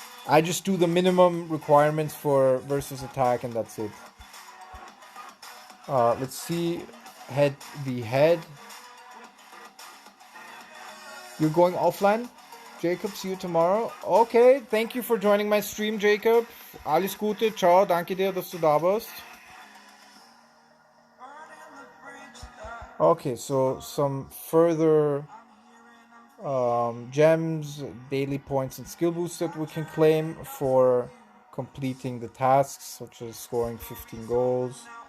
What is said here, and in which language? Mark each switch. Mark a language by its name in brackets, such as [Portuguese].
[English] I just do the minimum requirements for versus attack, and that's it. Let's see. Head v head. You're going offline? Jacob, see you tomorrow. Okay, thank you for joining my stream, Jacob. [German] Alles Gute, ciao, danke dir, dass du da warst. [English] Okay, so some further gems, daily points, and skill boosts that we can claim for completing the tasks, such as scoring 15 goals.